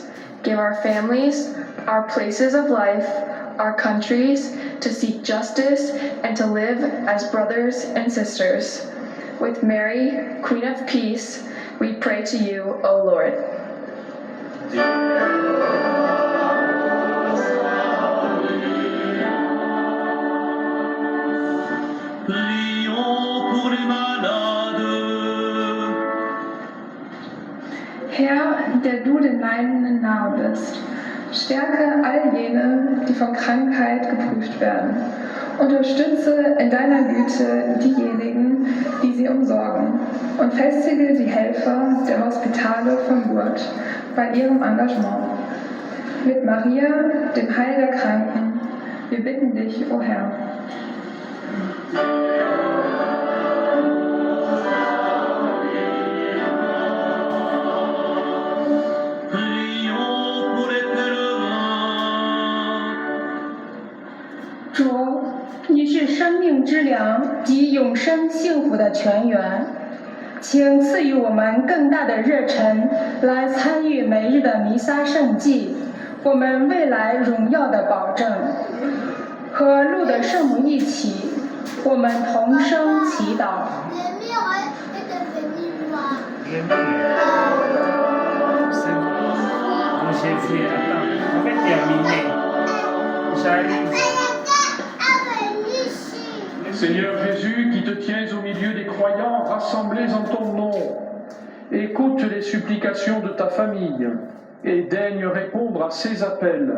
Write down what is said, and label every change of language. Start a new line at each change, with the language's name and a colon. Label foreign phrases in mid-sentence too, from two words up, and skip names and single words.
English: Give our families, our places of life, our countries to seek justice and to live as brothers and sisters. With Mary, Queen of Peace, we pray to you, O Lord.
German: Herr, der du den Leidenden nahe bist, stärke all jene, die von Krankheit geprüft werden. Unterstütze in deiner Güte diejenigen, die sie umsorgen, und festige die Helfer der Hospitale von Lourdes bei ihrem Engagement. Mit Maria, dem Heil der Kranken, Wir bitten dich, o Herr.
French: Prions pour l'éternel.
Chinese: 主，你是生命之粮及永生幸福的泉源，请赐予我们更大的热忱，来参与每日的弥撒圣祭，我们未来荣耀的保证。和路德圣母一起，我们同声祈祷。
French: Seigneur Jésus, qui te tiens au milieu des croyants rassemblés en ton nom, écoute les supplications de ta famille et daigne répondre à ses appels.